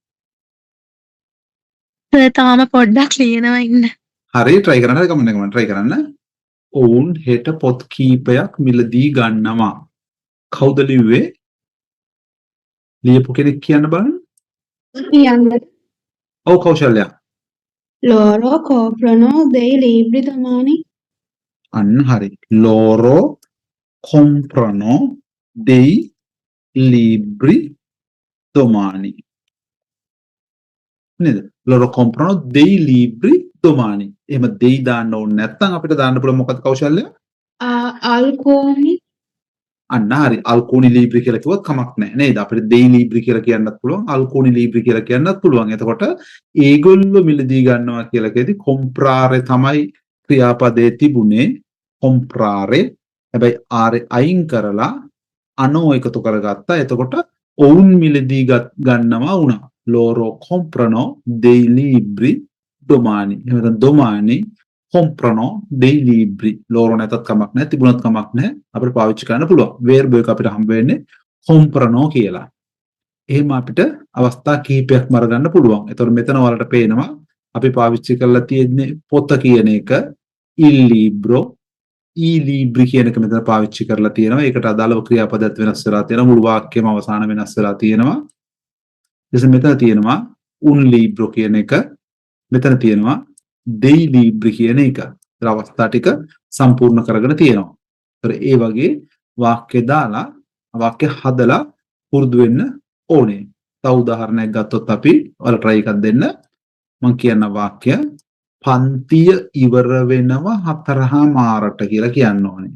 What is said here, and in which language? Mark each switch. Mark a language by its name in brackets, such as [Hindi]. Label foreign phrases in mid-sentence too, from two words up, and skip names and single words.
[Sinhala] තාම පොඩ්ඩක් ලියනවා ඉන්න. හරි try කරන්න. හරි කමන්න try කරන්න. ඔවුන් හෙට පොත් කීපයක් මිලදී ගන්නවා. කවුද ලිව්වේ? ලියපු කෙනෙක් කියන්න බලන්න. කියන්න. ඔව් කෞශල්‍ය. [Italian] Loro coprono dei libri domani. [Sinhala] අන්න හරි. [Italian] loro comprano dei libri domani. [Sinhala] නේද? [Italian] loro comprano dei libri domani. [Sinhala] එහෙම dei දාන්න ඕනේ නැත්නම් අපිට දාන්න පුළුවන් මොකක්ද කෞශල්‍ය? [Italian] Alcuni [Sinhala] අන්න හරි. [Italian] alcuni libri [Sinhala] කියලා කිව්වත් කමක් නැහැ නේද? අපිට [Italian] dei libri [Sinhala] කියලා කියන්නත් පුළුවන්, [Italian] alcuni libri [Sinhala] කියලා කියන්නත් පුළුවන්. එතකොට ඒගොල්ලෝ මිලදී ගන්නවා කියලා කියදී comprare තමයි ක්‍රියාපදයේ තිබුණේ. [Italian] comprare. [Sinhala] හැබැයි r අයින් කරලා අනෝ එකතු කරගත්තා. එතකොට ඔවුන් මිලදී ගන්නවා වුණා. [Italian] loro comprano dei libri domani. එහෙනම් domani comprano dei libri. [Sinhala] loro නැතත් කමක් නැහැ, තිබුණත් කමක් නැහැ. අපිට පාවිච්චි කරන්න පුළුවන්. verb එක අපිට හම්බ වෙන්නේ comprano කියලා. එහෙම අපිට අවස්ථා කිහිපයක්ම අරගන්න පුළුවන්. ඒතකොට මෙතන වලට පේනවා අපි පාවිච්චි කරලා තියෙන්නේ පොත කියන එක, [Italian] il libro, i libri [Sinhala] කියන එක මෙතන පාවිච්චි කරලා තියෙනවා. ඒකට අදාළව ක්‍රියාපදයක් වෙනස් වෙලා තියෙනවා. මුළු වාක්‍යයම අවසාන වෙනස් වෙලා තියෙනවා. ඊට මෙතන තියෙනවා [Italian] un libro [Sinhala] කියන එක. මෙතන තියෙනවා [Italian] dei libri [Sinhala] කියන එක. ඒතර අවස්ථා ටික සම්පූර්ණ කරගෙන තියෙනවා. ඒතර ඒ වගේ වාක්‍ය දාලා වාක්‍ය හදලා පුරුදු වෙන්න ඕනේ. තව උදාහරණයක් ගත්තොත් අපි ඔයාලා try එකක් දෙන්න. මම කියන වාක්‍ය පන්තිය ඉවර වෙනවා 4:00ට කියලා කියන්න ඕනේ.